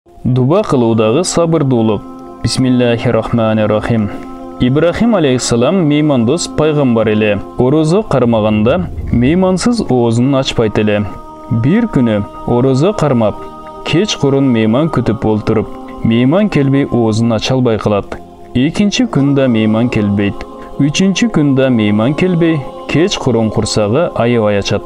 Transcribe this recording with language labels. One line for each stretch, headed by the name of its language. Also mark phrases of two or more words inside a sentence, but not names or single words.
Kyrgyz: Дуба кылуудагы сабырдуулук.
Arabic: بسم الله الرحمن الرحيم.
Kyrgyz: Ибрахим алейхиссалам меймандос пайгамбар эле. Орозо кармаганда меймансыз оозун ачпайт эле. Бир күнү орозо кармап, кеч курун мейман күтүп олтуруп, мейман келбей оозун ача албай калат. Экинчи күндө мейман келбейт. Үчүнчү күндө мейман келбей, кеч курун курсагы аябай ачат.